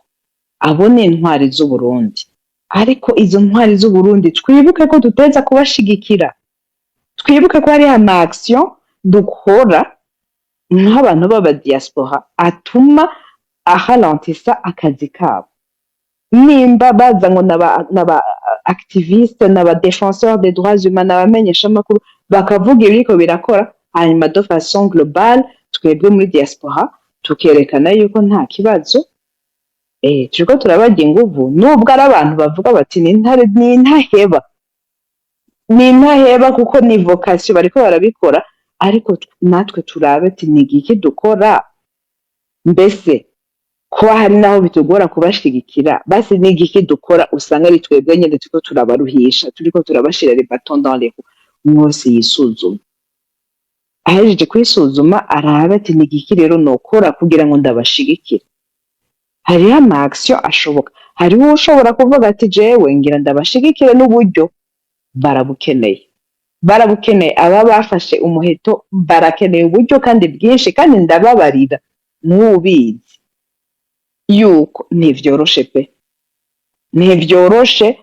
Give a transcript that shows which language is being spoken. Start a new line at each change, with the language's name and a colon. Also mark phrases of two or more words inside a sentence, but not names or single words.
Rundi: Abo ni intwari z'Uburundi. Ariko izo ntwari z'Uburundi twibuke ko duteza kubashigikira, twibuke ko hariho ama action dukora nk'abantu b'aba diaspora atuma ahalantisa akazi kabo. Nimba baza ngo n'aba activiste, n'aba
French: défenseur des droits humains,
Rundi: n'abamenyesha amakuru bakavuga ibiriko birakora, hanyuma
French: de façon globale
Rundi: twebwe muri diaspora tukerekana yuko nta kibazo, turiko turabarya inguvu, nubwo ari abantu bavuga bati ni intaheba kuko ni vocation bariko barabikora, ariko natwe turabe ati ni igiki dukora, mbese kuba hari naho bitugora kubashigikira, basi ni igiki dukora usanga ari twebwe nyene turiko turabaruhisha, turiko turabashira
French: les bâtons dans les roues.
Rundi: Mwose yisuzuma, ahejeje kwisuzuma arabe ati ni igiki rero nokora kugira ngo ndabashigikire. Hariho ama action ashoboka, hariho ushobora kuvuga ati jewe ngira ndabashigikire n'uburyo, barabukeneye aba bafashe umuheto, barakeneye uburyo kandi bwinshi, kandi ndababarira mwubizi yuko ntivyoroshe pe, ntivyoroshe.